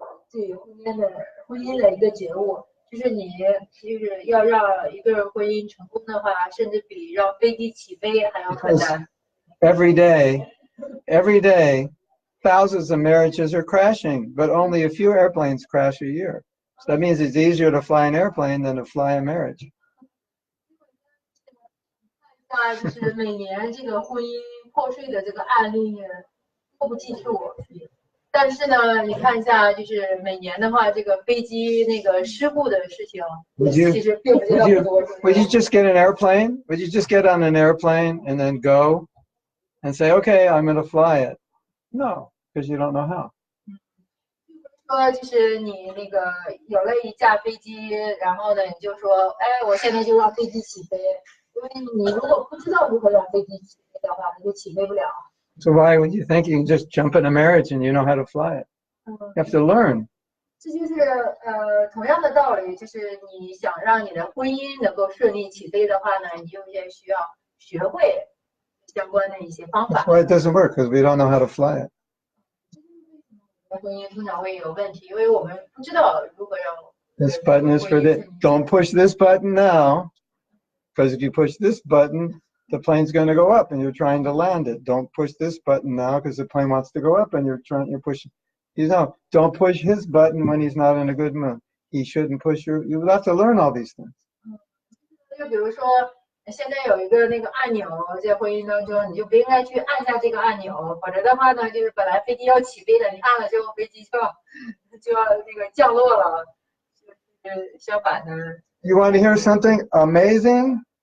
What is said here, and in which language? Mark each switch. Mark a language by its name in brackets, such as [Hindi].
[Chinese] 对婚姻的一个觉悟，就是你就是要让一个婚姻成功的话，甚至比让飞机起飞还要困难。 [English] Every day, thousands of marriages are crashing, but only a few airplanes crash a year. So that means it's easier to fly an airplane than to fly a marriage. [Chinese] 那就是每年这个婚姻破碎的这个案例都不计数，但是呢，你看一下，就是每年的话，这个飞机那个事故的事情，其实并不是那么多。 [English] Would you just get an airplane? Would you just get on an airplane and then go and say, okay, I'm going to fly it? No, because you don't know how. [Chinese] 说就是你那个有了一架飞机，然后呢，你就说，哎，我现在就让飞机起飞。因为你如果不知道如何让飞机起飞的话，你就起飞不了。 [English] So why would you think you can just jump in a marriage and you know how to fly it? You have to learn. [Chinese] 这就是同样的道理，就是你想让你的婚姻能够顺利起飞的话呢，你就也需要学会相关的一些方 [English] That's [Chinese] 法。 [English] why it doesn't work, because we don't know how to fly it. [Chinese] 婚姻通常会有问题，因为我们不知道如何让 [English] This button is for this. Don't push this button now, because if you push this button, the plane's going to go up, and you're trying to land it. Don't push this button now, because the plane wants to go up, and you're pushing. Don't push his button when he's not in a good mood. He shouldn't push your. You have to learn all these things. [Chinese] 就比如说，现在有一个那个按钮，在婚姻当中，你就不应该去按下这个按钮，否则的话呢，就是本来飞机要起飞的，你按了之后飞机就要那个降落了，就是相反的。 [English] You want to hear something amazing?